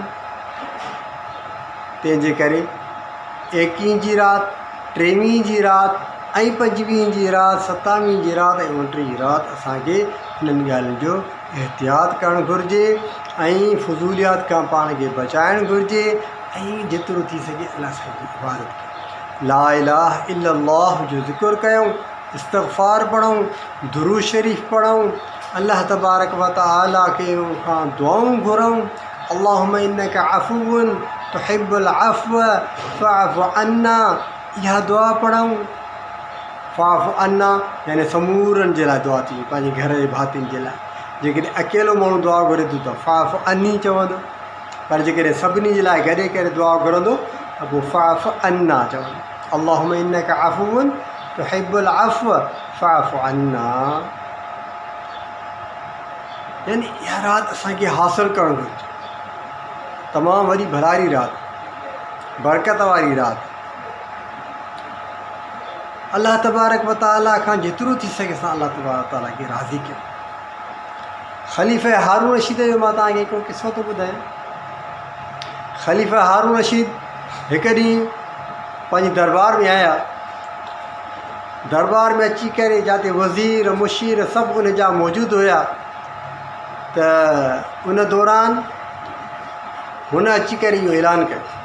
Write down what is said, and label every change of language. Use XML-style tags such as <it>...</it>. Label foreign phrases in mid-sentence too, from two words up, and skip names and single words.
<sd>तंहिंजे करे 21 जी राति, 23 जी राति ऐं 25 जी राति, 27 जी राति ऐं 29 जी राति असांखे हिननि ॻाल्हियुनि जो एहतियात करणु घुरिजे ऐं फज़ूलियात खां पाण खे बचाइणु घुरिजे ऐं जेतिरो थी सघे अलाह साईं जी इबादत कयूं,</sd> <ar>لا إله إلا الله</ar> <sd>जो ज़िक्र कयूं, इस्तग़फ़ार पढ़ूं, दुरूद शरीफ़ पढ़ूं,</sd> <ar>الله تبارك وتعالى</ar> <sd>के खां दुआऊं घुरूं।</sd> <ar>اللهم إنك عفو تحب العفو فاعف عنا,</ar> <sd>इहा दुआ पढ़ूं।</sd> <ar>فاعف عنا</ar> <sd>यानी समूरनि जे लाइ दुआ थी, पंहिंजे घर जे भातियुनि जे लाइ। जेकॾहिं अकेलो माण्हू दुआ घुरे थो त</sd> <ar>فاعف عني</ar> <sd>चवंदो, पर जेकॾहिं सभिनी जे लाइ गॾे करे दुआ घुरंदो त पोइ</sd> <ar>فاعف عنا</ar> <sd>चवंदो।</sd> <ar>اللهم إنك عفو تحب العفو فاعف عنا,</ar> <sd>यानी इहा राति असांखे हासिलु करणु घुरिजे। तमामु वॾी भलारी राति, बरकत वारी राति।</sd> <ar>الله تبارك وتعالى</ar> <sd>खां जेतिरो थी सघे असां</sd> <ar>الله تبارك وتعالى</ar> <sd>खे राज़ी कयूं। ख़लीफ़ा हारून रशीद जो मां तव्हांखे हिकिड़ो किस्सो थो ॿुधायां। ख़लीफ़ा हारून रशीद हिकु ॾींहुं पंहिंजी दरबार में आया, दरबार में अची करे जिते वज़ीर मुशीर सभु उन जा मौजूदु हुया, त उन दौरान हुन अची करे इहो ऐलान कयो,</sd>